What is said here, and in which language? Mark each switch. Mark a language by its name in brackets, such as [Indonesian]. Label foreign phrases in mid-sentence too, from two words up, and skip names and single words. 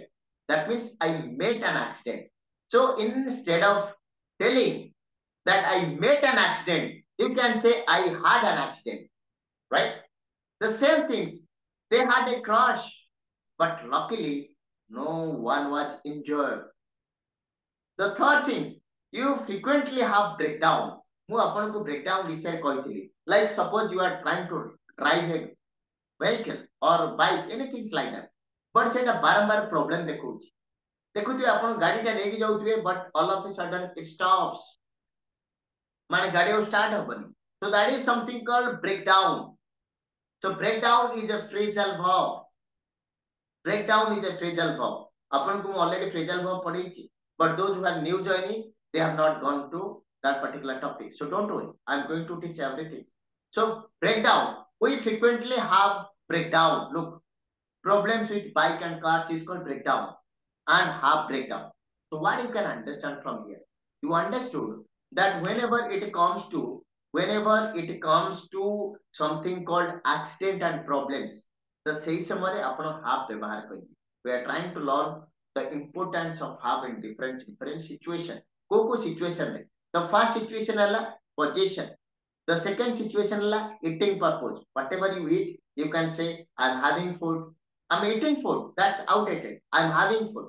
[English] That means I met an accident. So instead of telling that I met an accident, you can say I had an accident, right? The same things. They had a crash, but luckily no one was injured. The third thing, you frequently have breakdown. [Odia] ମୁଁ ଆପଣଙ୍କୁ breakdown ବିଷୟରେ କହିଥିଲି. [English] Like suppose you are trying to drive a vehicle or bike, anything like that. [Odia] But ସେଇଟା ବାରମ୍ବାର problem ଦେଖଉଛି. ଦେଖୁଥିବେ ଆପଣ ଗାଡିଟା ନେଇକି ଯାଉଥିବେ [English] but all of a sudden it stops. [Odia] ମାନେ ଗାଡି ଆଉ start ହବନି. [English] So that is something called breakdown. So breakdown is a phrasal verb. Breakdown is a phrasal verb. [Odia] ଆପଣଙ୍କୁ ମୁଁ [English] already phrasal verb [Odia] ପଢେଇଛି. [English] But those who are new joinees, they have not gone to that particular topic. So don't worry. I'm going to teach everything. So breakdown. We frequently have breakdown. Look, problems with bike and cars is called breakdown and have breakdown. So what you can understand from here? You understood that whenever it comes to something called accident and problems, the [Odia] ସେଇ ସମୟରେ ଆପଣ [English] have [Odia] ବ୍ୟବହାର କରିବେ. [English] We are trying to learn the importance of have in different situation. [Odia] କୋଉ situation ରେ? [English] The first situation ହେଲା possession. The second situation is eating purpose. Whatever you eat, you can say, I'm having food. I'm eating food. That's outdated. I'm having food.